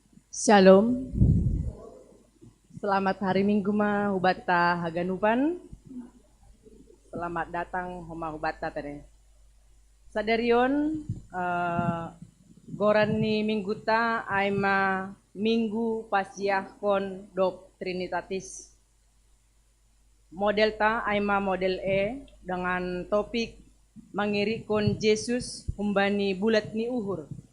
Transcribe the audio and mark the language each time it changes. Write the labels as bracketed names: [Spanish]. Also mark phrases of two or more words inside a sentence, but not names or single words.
[Indonesian] Shalom. Selamat hari Minggu [Batak Simalungun] ma hubata haganupan. [Indonesian] Selamat datang [Batak Simalungun] homa hubata tadi. Sadarion goran ni minggu ta aima minggu pasiah kon dop trinitatis. Model ta aima model E [Indonesian] dengan topik [Batak Simalungun] mangirikon Yesus humbani bulat ni uhur.